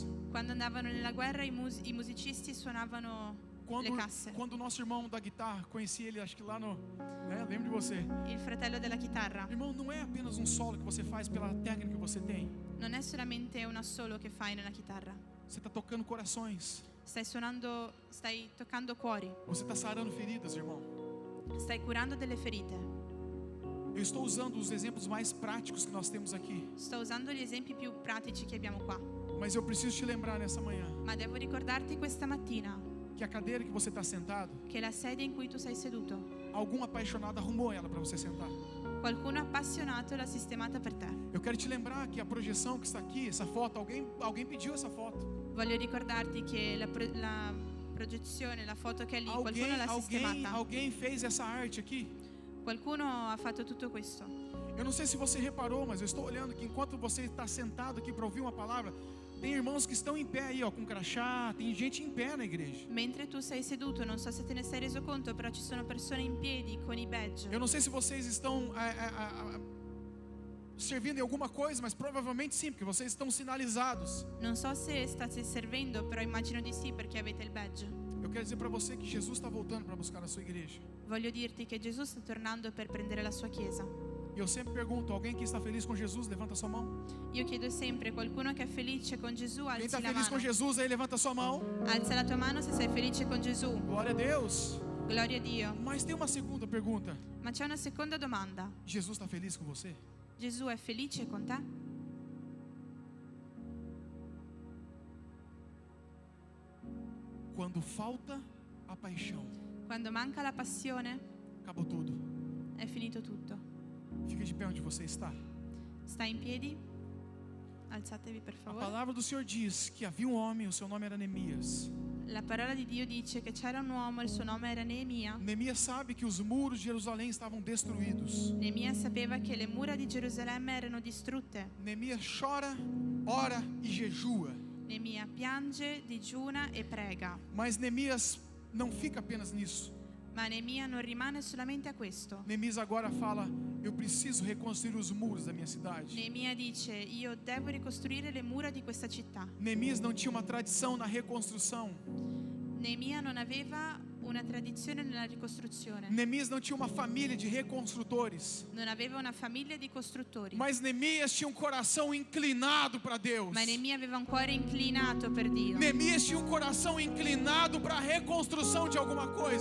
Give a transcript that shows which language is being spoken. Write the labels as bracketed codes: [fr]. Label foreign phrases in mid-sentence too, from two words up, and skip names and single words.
[it] Quando andavano nella guerra i musicisti suonavano le casse. [pt] Quando o nosso irmão da guitarra, conheci ele, acho que lá no... lembro de você. [it] Il fratello della chitarra. [pt] Irmão, não é apenas um solo que você faz pela técnica que você tem. [it] Non è solamente un assolo che fai nella chitarra. [pt] Você está tocando corações. [it] Stai toccando cuori. [pt] Você está sarando feridas, irmão. [it] Stai curando delle ferite. [pt] Eu estou usando os exemplos mais práticos que nós temos aqui. [it] Sto usando gli esempi più pratici che abbiamo qua. [pt] Mas eu preciso te lembrar nessa manhã [it] Ma devo ricordarti questa mattina [pt] que a cadeira que você está sentado, [it] che la sedia in cui tu sei seduto, [pt] algum apaixonado arrumou ela para você sentar. [it] qualcuno appassionato l'ha sistemata per te. [pt] Eu quero te lembrar que a projeção que está aqui, essa foto, alguém pediu essa foto. [it] Voglio ricordarti che la proiezione, la foto che è lì, qualcuno l'ha sistemata. [pt] Alguém fez essa arte aqui. [it] Qualcuno ha fatto tutto questo. [pt] Eu não sei se você reparou, mas eu estou olhando que enquanto você está sentado aqui para ouvir uma palavra, Tem irmãos que estão em pé aí, ó, com crachá. Tem gente em pé na igreja. [it] Mentre tu sei seduto, non so se te ne sei reso conto, però ci sono persone in piedi con i badge. [pt] Eu não sei se vocês estão servindo em alguma coisa, mas provavelmente sim, porque vocês estão sinalizados. [it] Non so se state servendo, però immagino di sì perché avete il badge. [pt] Eu quero dizer para você que Jesus está voltando para buscar a sua igreja. [it] Voglio dirti che Gesù sta tornando per prendere la sua chiesa. [pt] E eu sempre pergunto, alguém que está feliz com Jesus, levanta sua mão. [it] Io chiedo sempre, qualcuno che è felice con Gesù, [pt] Quem [it] alzi [pt] está [it] la [pt] feliz com [it] mano. [pt] Jesus aí, levanta sua mão. [it] Alza la tua mano se sei felice con Gesù. [pt] Glória a Deus. [it] Gloria a Dio. [pt] Mas tem uma segunda pergunta. [it] Ma c'è una seconda domanda. [pt] Jesus está feliz com você? [it] Gesù è felice con te? [pt] Quando falta a paixão, [it] Quando manca la passione, [pt] acabou tudo. [it] è finito tutto. [pt] Fica de pé onde você está. [it] Stai in piedi? Alzatevi per [pt] A [it] favore. [pt] palavra do Senhor diz que havia um homem, o seu nome era Neemias. [it] La parola di Dio dice che c'era un uomo, il suo nome era Neemia. [pt] Neemias sabe que os muros de Jerusalém estavam destruídos. [it] Neemia sapeva che le mura di Gerusalemme erano distrutte. [pt] Neemias chora, ora e jejua. [it] Neemia piange, digiuna e prega. [pt] Mas Neemias não fica apenas nisso. [it] Ma Neemia non rimane solamente a questo. [pt] Neemias agora fala: eu preciso reconstruir os muros da minha cidade. [it] Neemia dice: io devo ricostruire le mura di questa città. [pt] Neemias não tinha uma tradição na reconstrução. [it] Neemia non aveva una tradizione nella ricostruzione. [pt] Neemias não tinha uma família de reconstrutores. [it] Non aveva una famiglia di costruttori. [pt] Mas Neemias tinha um coração inclinado para Deus. [it] Ma Neemia aveva un cuore inclinato per Dio. [pt] Neemias tinha um coração inclinado para a reconstrução de alguma coisa.